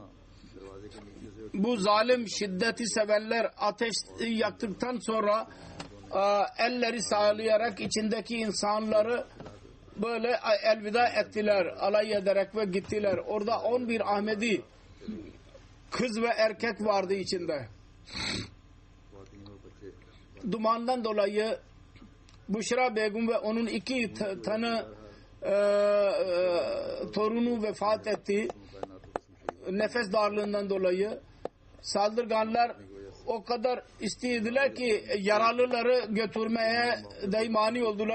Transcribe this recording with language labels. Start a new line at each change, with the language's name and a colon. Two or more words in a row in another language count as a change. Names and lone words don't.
Turkish: Bu zalim şiddeti sevenler ateş yaktıktan sonra elleri sallayarak içindeki insanları böyle elveda ettiler, alay ederek ve gittiler. Orada 11 Ahmedi kız ve erkek vardı içinde.
Urdu: خاتن اور بچے
Turkish: Dumandan dolayı Büşra Begum ve onun 2 tane torunu vefat etti. Nefes darlığından dolayı. Saldırganlar o kadar istediler ki yaralıları götürmeye dahi mani oldular.